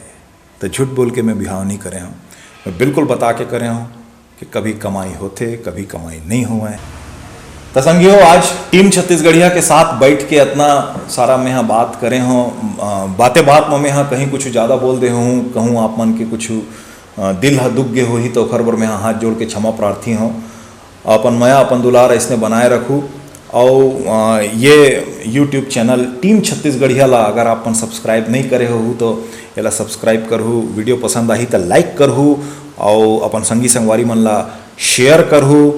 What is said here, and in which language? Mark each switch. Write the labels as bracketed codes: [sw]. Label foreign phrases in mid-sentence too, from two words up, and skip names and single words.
[hne] तो झूठ बोल के मैं बिहाव नहीं करे हूँ, मैं बिल्कुल बता के करे हूँ कि कभी कमाई होते, कभी कमाई नहीं हुआ है। तो संगियो, आज टीम छत्तीसगढ़िया के साथ बैठ के इतना सारा मैं यहाँ बात करे हूँ। बातें बात में मैं यहाँ कहीं कुछ ज़्यादा बोल दे हूँ, कहूँ आप मन के कुछ दिल दुख गे हो ही तो खर बर मैं हाथ जोड़ के क्षमा प्रार्थी हूँ। अपन माया अपन दुलार इसने बनाए रखूँ। और ये YouTube चैनल टीम छत्तीसगढ़िया ला अगर अपन सब्सक्राइब नहीं करे हो तो ये सब्सक्राइब करहू, वीडियो पसंद आई तो लाइक करहू, और अपन संगी संगवारी मन ला शेयर करहू।